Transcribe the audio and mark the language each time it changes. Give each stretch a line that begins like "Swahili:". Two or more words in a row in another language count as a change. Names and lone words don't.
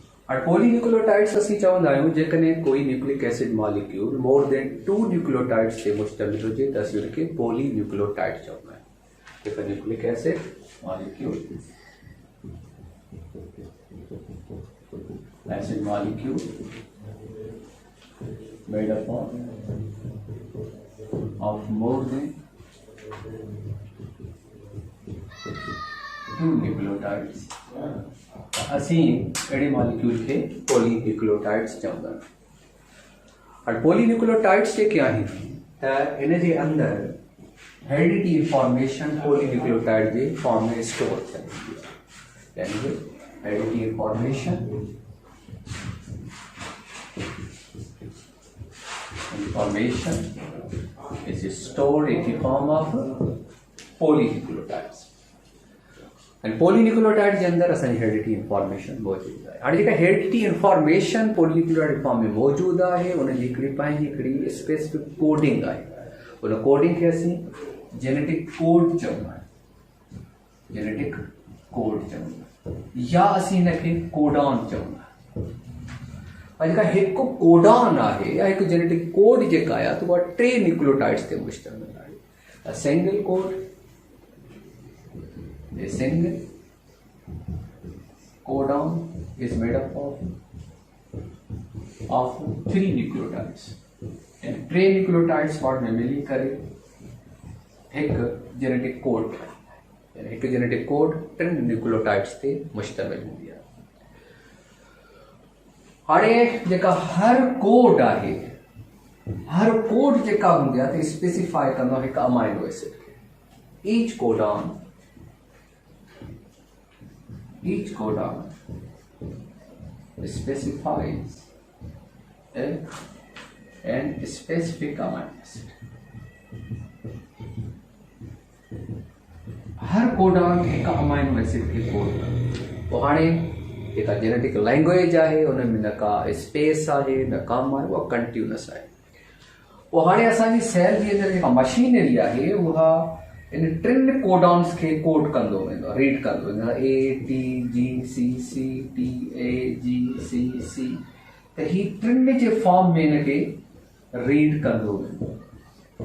Sindhi: और पॉलीन्यूक्लियोटाइड्स असीं चवंदा आहियूं जेकॾहिं कोई
English: nucleic acid molecule more than 2 nucleotides
Sindhi: ते मुश्तमिल हुजे त असीं उनखे पॉलीन्यूक्लियोटाइड चवंदा आहियूं।
English: If a nucleic acid molecule made up of more than 2 nucleotides
Sindhi: असीं अहिड़े मॉलिक्यूल खे पॉलीन्यूक्लियोटाइड्स चवंदा आहियूं। और पॉलीन्यूक्लियोटाइड्स जेके आहिनि त इन जे अंदरि
English: heredity information
Sindhi: पॉलीन्यूक्लियोटाइड जे फॉर्म में स्टोर थियलु आहे,
Urdu: یعنی کہ
English: heredity information is stored in the form of polynucleotides. And polynucleotide
Sindhi: जे अंदर असांजी
English: heredity information
Sindhi: मौजूद आहे। हाणे जेका
English: heredity information polynucleotide form
Sindhi: में मौजूद आहे उनजी हिकिड़ी
English: specific coding
Sindhi: आहे। उन कोडिंग खे असीं
English: genetic code
Sindhi: चवंदा आहियूं,
English: genetic code
Sindhi: चवंदा आहियूं, या असीं हिनखे कोडॉन चवंदा आहियूं। जेका हिकु कोडॉन आहे या हिकु
English: genetic code
Sindhi: जेका आहे त उहा 3 न्यूक्लियोटाइड्स ते मुश्तमिल आहे।
English: single code, a single codon is made up of 3 nucleotides,
Sindhi: and 3 nucleotides पार्ट में मिली करे एक
English: genetic code,
Sindhi: यानी एक
English: genetic code
Sindhi: 3 न्यूक्लियोटाइड्स ते मुश्तमिल हूंदी आहे। हाणे जेका हर कोड आहे, हर कोड जेका हूंदी आहे त स्पेसिफाई कंदो आहे हिकु
English: amino acid
Sindhi: खे।
English: Each codon specifies an specific amino acid.
Sindhi: हर कोडॉन एक
English: amino acid
Sindhi: खे कोड कंदो। पोइ हाणे जेका
English: genetic language
Sindhi: आहे उन में न का स्पेस आहे न कम आहे, उहा कंटिन्यूअस आहे। पोइ हाणे असांजी सेल जी अंदरि जेका मशीनरी आहे उहा इन 3 कोडॉन्स खे कोड कंदो वेंदो, रीड कंदो वेंदो, ATGCCTAGCC त ही 3 जे फॉर्म में हिनखे रीड कंदो वेंदो।